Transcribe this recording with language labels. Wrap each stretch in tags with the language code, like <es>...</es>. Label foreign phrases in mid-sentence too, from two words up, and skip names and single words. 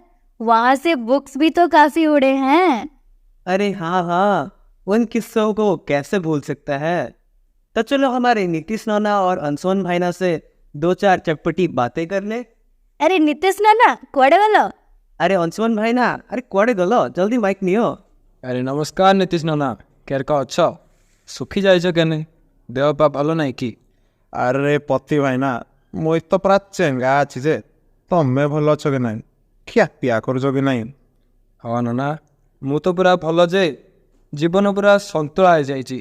<hi>वहाँ से बुक्स भी तो काफी उड़े हैं। अरे हाँ हाँ, उन किस्सों को कैसे भूल सकता है। तो चलो हमारे नीतीश नाना और अंशुमन भाईना से 2-4 चटपटी बातें कर ले।</hi> <spv>ଆରେ ନୀତିଶ ନାନା କୁଆଡ଼େ ୱାଲା। ଆରେ ଅଂଶୁମନ ଭାଇନା, ଆରେ କୁଆଡ଼େ ଗଲୋ, ଜଲଦି ମାଇକ ନିଅ। ଆରେ ନମସ୍କାର ନୀତିଶ ନନା, କେରକା ଅଛ? ଶୁଖି ଯାଇଛ କେନେ? ଦେହ ପା ଭଲ ନାହିଁ କି? ଆରେ ପତି ଭାଇନା, ମୁଇଁ ତ ପୁରା ଚେଙ୍ଗା ଅଛି ଯେ, ତମେ ଭଲ ଅଛ କି ନାହିଁ? ଖିଆ ପିଆ କରୁଛ କି ନାହିଁ? ହଁ ନନା, ମୁଁ ତ ପୁରା ଭଲ ଯେ ଜୀବନ ପୁରା ସନ୍ତୁଳା ହେଇଯାଇଛି।</spv>